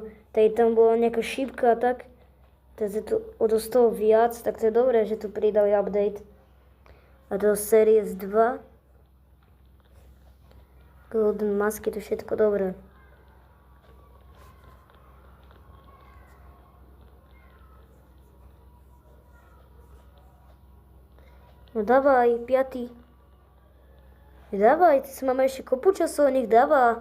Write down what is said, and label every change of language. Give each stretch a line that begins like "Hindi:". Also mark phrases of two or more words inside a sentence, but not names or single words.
Slovak: Tady tam bola nejaká šípka a tak. Takže tu odostalo viac, tak to je dobré, že tu pridali update. A do Series 2. Golden masky, to všetko dobré. No dávaj, 5. Dávaj, ty si máme ešte kopu časov, nech dáva.